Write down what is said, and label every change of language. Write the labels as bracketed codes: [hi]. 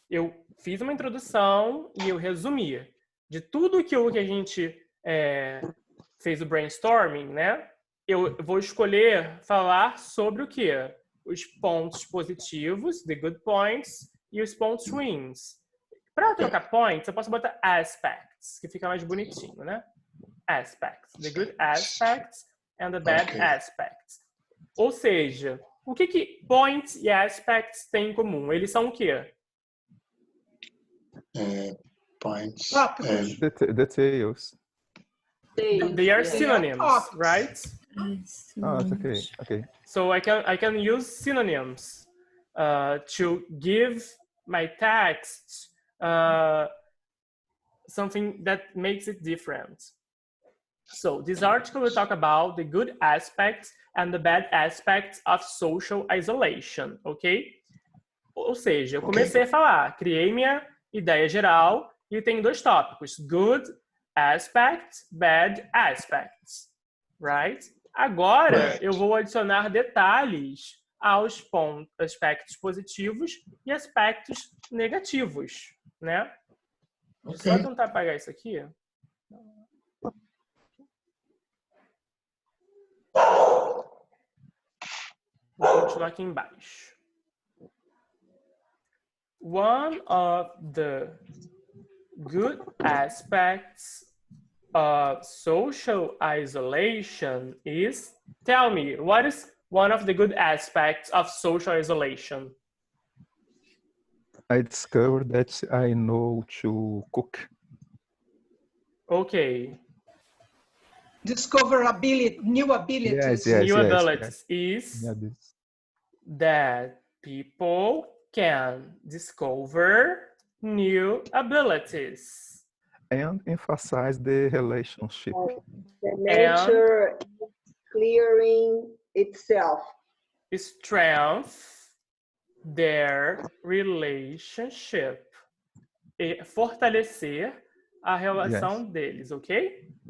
[pt] eu fiz uma introdução e eu resumi de tudo aquilo que a gente fez o brainstorming, né? Eu vou escolher falar sobre o quê? Os pontos positivos, [en] the good points, [pt] e os pontos ruins. Para trocar points, eu posso botar aspects, que fica mais bonitinho, né? [en] Aspects, the good aspects and the bad aspects. [pt] Ou seja, o que points e aspects têm em comum? Eles são o quê? [en] Points and details. They are synonyms, right? Oh, it's okay. Okay. So I can use synonyms to give my text something that makes it different. So this article will talk about the good aspects and the bad aspects of social isolation, ok? [pt] Ou seja, eu comecei a falar, criei minha ideia geral e tem dois tópicos, [en] good aspects, bad aspects, right? [pt] Agora eu vou adicionar detalhes aos aspectos positivos e aspectos negativos, né? Deixa eu só tentar apagar isso aqui. Vou continuar aqui embaixo. [en] One of the good aspects of social isolation is, tell me, what is one of the good aspects of social isolation? I discovered that I know to cook. Okay. Discover new abilities. New abilities is that people can discover new abilities. And emphasize the relationship. The nature clearing itself. Strength their relationship. [pt] E fortalecer a relação deles, ok?